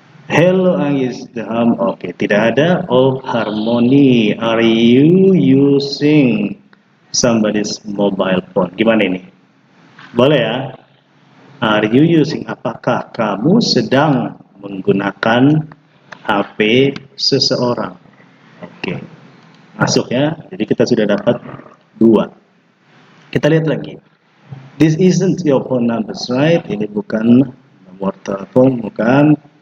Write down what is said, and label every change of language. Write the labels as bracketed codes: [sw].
[en] Hello Anggis, okay, [id] tidak ada. [en] Oh, harmony, are you using somebody's mobile phone? [id] Gimana ini? Boleh ya? [en] Are you using, [id] apakah kamu sedang menggunakan HP seseorang? Oke, masuk ya. Jadi kita sudah dapat 2. Kita lihat lagi. [en] This isn't your phone numbers, right? [id] Ini bukan nomor telepon, bukan.